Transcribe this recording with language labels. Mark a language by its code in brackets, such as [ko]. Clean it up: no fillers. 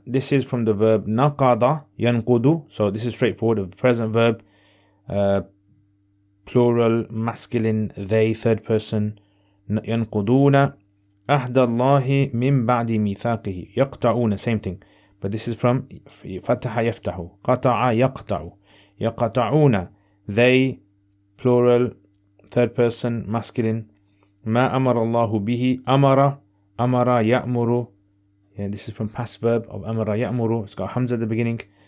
[en] This is from the verb نقض ينقض. So this is straightforward. A present verb, plural, masculine, they, third person. [ar] ينقضون عهد الله من بعد ميثاقه. [en] يقطعون, same thing, but this is from فتح يفتح. [ar] قطع يقطع. [en] يقطعون, they, plural, third person, masculine. [ar] ما أمر الله به. أمر يأمر. [en] Yeah, this is from past verb of أمر يأمر. It's got hamza at the beginning.